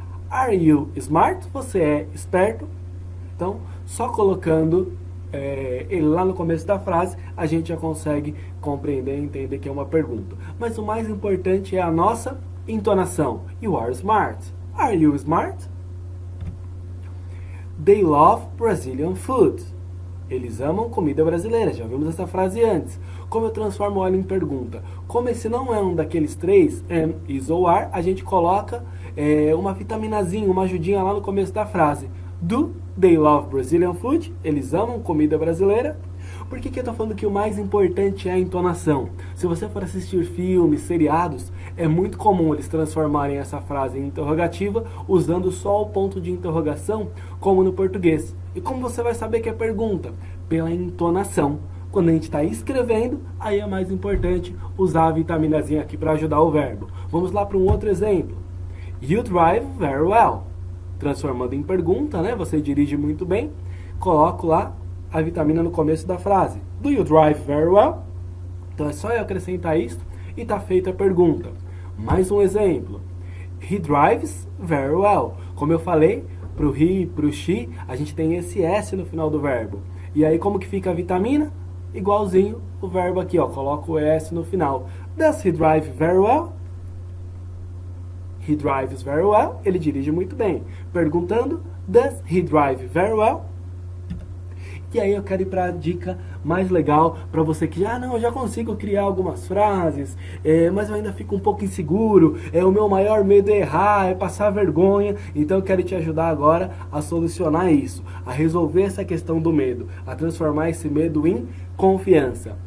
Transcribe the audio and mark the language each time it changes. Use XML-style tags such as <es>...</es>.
<en>Are you smart?</en> <pt>Você é esperto? Então, só colocando ele lá no começo da frase, a gente já consegue compreender e entender que é uma pergunta. Mas o mais importante é a nossa entonação.</pt> <en>You are smart. Are you smart? They love Brazilian food.</en> <pt>Eles amam comida brasileira. Já vimos essa frase antes. Como eu transformo ela em pergunta? Como esse não é um daqueles três, am, is ou are, a gente coloca uma vitaminazinha, uma ajudinha lá no começo da frase.</pt> <en>Do they love Brazilian food?</en> <pt>Eles amam comida brasileira. Por que eu estou falando que o mais importante é a entonação? Se você for assistir filmes, seriados, é muito comum eles transformarem essa frase em interrogativa usando só o ponto de interrogação, como no português. E como você vai saber que é pergunta? Pela entonação. Quando a gente está escrevendo, aí é mais importante usar a vitaminazinha aqui para ajudar o verbo. Vamos lá para um outro exemplo.</pt> <en>You drive very well.</en> <pt>Transformando em pergunta, né? Você dirige muito bem. Coloco lá a vitamina no começo da frase.</pt> <en>Do you drive very well?</en> <pt>Então é só eu acrescentar isso e está feita a pergunta. Mais um exemplo.</pt> <en>He drives very well.</en> <pt>Como eu falei, para o he e para o she, a gente tem esse S no final do verbo. E aí como que fica a vitamina? Igualzinho o verbo aqui, ó. Coloco o S no final.</pt> <en>Does he drive very well? He drives very well.</en> <pt>Ele dirige muito bem. Perguntando,</pt> <en>does he drive very well?</en> <pt>E aí eu quero ir para a dica mais legal para você que eu já consigo criar algumas frases, mas eu ainda fico um pouco inseguro, o meu maior medo é errar, é passar vergonha, então eu quero te ajudar agora a solucionar isso, a resolver essa questão do medo, a transformar esse medo em confiança.</pt>